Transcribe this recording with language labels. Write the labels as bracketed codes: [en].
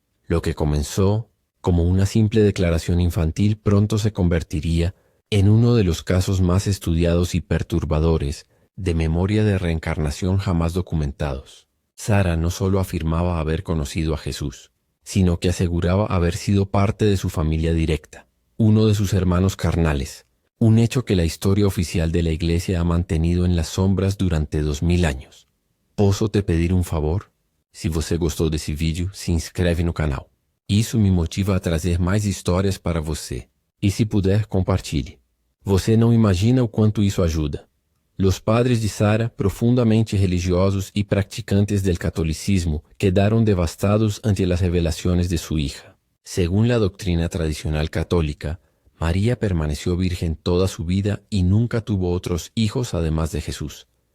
[es] Lo que comenzó como una simple declaración infantil pronto se convertiría en uno de los casos más estudiados y perturbadores de memoria de reencarnación jamás documentados. Sara no solo afirmaba haber conocido a Jesús, sino que aseguraba haber sido parte de su familia directa, uno de sus hermanos carnales, un hecho que la historia oficial de la Iglesia ha mantenido en las sombras durante 2000 años. [pt] Posso te pedir um favor? Se você gostou desse vídeo, se inscreve no canal. Isso me motiva a trazer mais histórias para você. E se puder, compartilhe. Você não imagina o quanto isso ajuda. [es] Los padres de Sara, profundamente religiosos y practicantes del catolicismo, quedaron devastados ante las revelaciones de su hija. Según la doctrina tradicional católica, María permaneció virgen toda su vida y nunca tuvo otros hijos además de Jesús.